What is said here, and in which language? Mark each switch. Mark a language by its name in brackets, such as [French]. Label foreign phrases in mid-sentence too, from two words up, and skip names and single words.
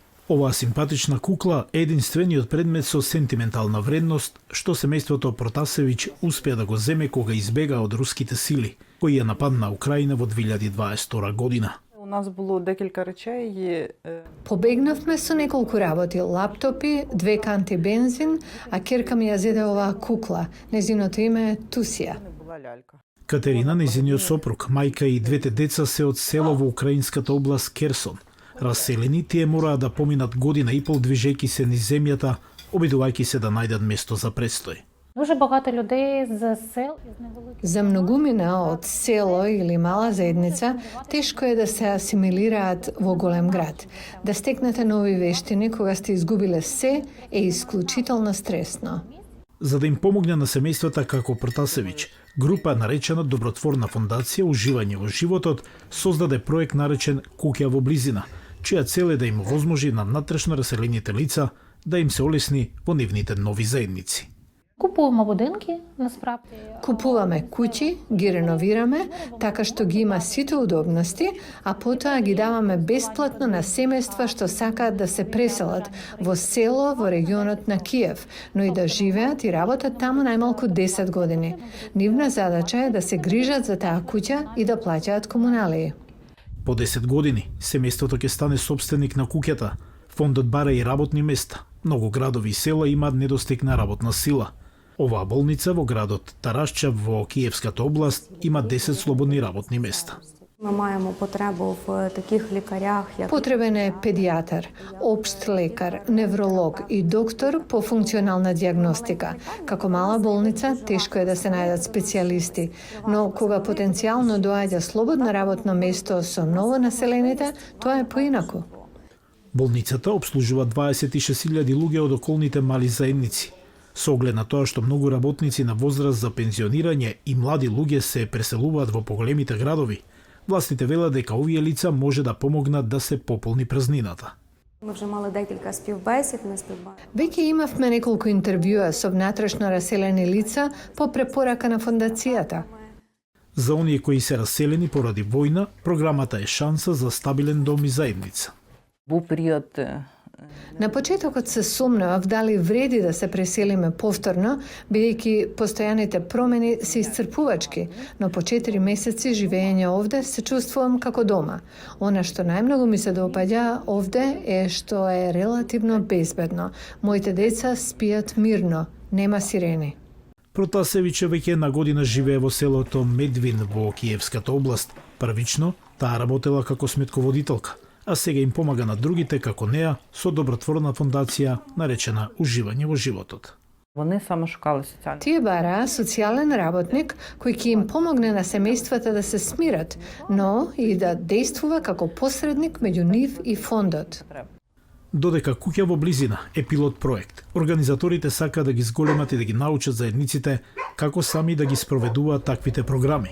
[Macedonian] Оваа симпатична кукла е единствениот предмет со сентиментална вредност што семејството Протасевич успеа да го земе кога избега од руските сили, кои ја нападна Украина во 2022 година. [Ukrainian] У нас було декілька речей. [Macedonian] Побегнавме со неколку работи, лаптопи, 2 канти бензин, а керка ми ја зеде оваа кукла. Незиното име е Тусија. [Ukrainian] Була лялька. [Macedonian] Катерина, незиниот сопруг, мајка и двете деца се од село во украинската област Керсон. Раселени, тие мораа да поминат година и пол движејќи се низ земјата, обидувајќи се да најдат место за престој. [Ukrainian] Дуже багато людей з сел із невеликих. [Macedonian] За многумина од село или мала заедница, тешко е да се асимилираат во голем град. Да стекнете нови вештини кога сте изгубиле се е исклучително стресно. За да им помогне на семејствата како Протасевич, група наречена Добротворна фондација Уживање во животот создаде проект наречен Куќа во близина, чија цел е да им овозможи на натрешно раселените лица да им се олесни во нивните нови заедници. [Ukrainian] Купуваме будинки, насправді. [Macedonian] Купуваме куќи, ги реновираме, така што ги има сите удобности, а потоа ги даваме бесплатно на семејства што сакаат да се преселат во село во регионот на Киев, но и да живеат и работат таму најмалку 10 години. Нивна задача е да се грижат за таа куќа и да плаќаат комуналии. По 10 години, семејството ќе стане собственик на куќата. Фондот бара и работни места. Многу градови и села имаат недостиг на работна сила. Оваа болница во градот Тарашча во Киевската област има 10 слободни работни места. [Ukrainian] Ми маємо потребу в таких лікарях, як [Macedonian] Потребен е педијатар, општ лекар, невролог и доктор по функционална диагностика. Како мала болница, тешко е да се најдат специјалисти, но кога потенцијално доаѓа слободно работно место со ново населените, тоа е поинаку. Болницата обслужува 26.000 луѓе од околните мали заедници. Со оглед на тоа што многу работници на возраст за пензионирање и млади луѓе се преселуваат во поголемите градови, властите велат дека овие лица може да помогнат да се пополни празнината. [Ukrainian] ми вже мали декілька співбесід, не співбесід. [Macedonian] Веќе имавме неколку интервјуа со внатрешно раселени лица по препорака на фондацијата. За оние кои се раселени поради војна, програмата е шанса за стабилен дом и заедница. [Ukrainian] Був період. [Macedonian] На почетокот се сумнував дали вреди да се преселиме повторно, бидејќи постојаните промени се исцрпувачки, но по 4 месеци живење овде се чувствувам како дома. Она што најмногу ми се допаѓа овде е што е релативно безбедно. Моите деца спијат мирно, нема сирени. Протасевич веќе една година живее во селото Медвин во Киевската област. Првично, таа работела како сметководителка, а сега им помага на другите како неа со добротворна фондација наречена Уживање во животот. [Ukrainian] Вони саме шукали соціальні. [Macedonian] Тие бараа социјален работник кој ќе им помогне на семејствата да се смират, но и да действува како посредник меѓу нив и фондот. Додека Куќа во близина е пилот проект, организаторите сакаат да ги зголемат и да ги научат заедниците како сами да ги спроведуваат таквите програми.